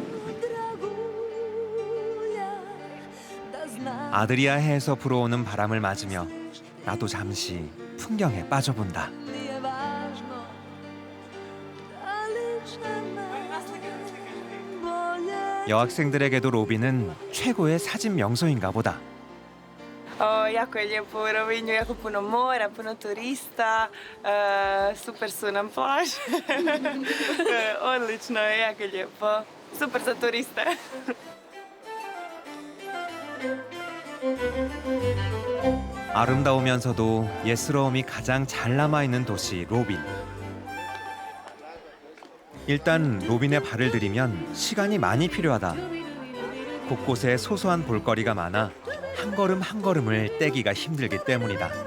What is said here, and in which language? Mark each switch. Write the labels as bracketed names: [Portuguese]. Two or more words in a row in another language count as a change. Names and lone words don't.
[Korean] 아드리아 해에서 불어오는 바람을 맞으며 나도 잠시 풍경에 빠져본다. 여학생들에게도 로빈은 최고의 사진 명소인가 보다. [Croatian] Jako je lijepo u Rovinju, jako puno mora, puno turista, super su nam plaže. Odlično je, jako lijepo. Super za turiste. [Korean] 아름다우면서도 예스러움이 가장 잘 남아있는 도시 로빈. 일단 로빈에 발을 들이면 시간이 많이 필요하다. 곳곳에 소소한 볼거리가 많아 한 걸음 한 걸음을 떼기가 힘들기 때문이다.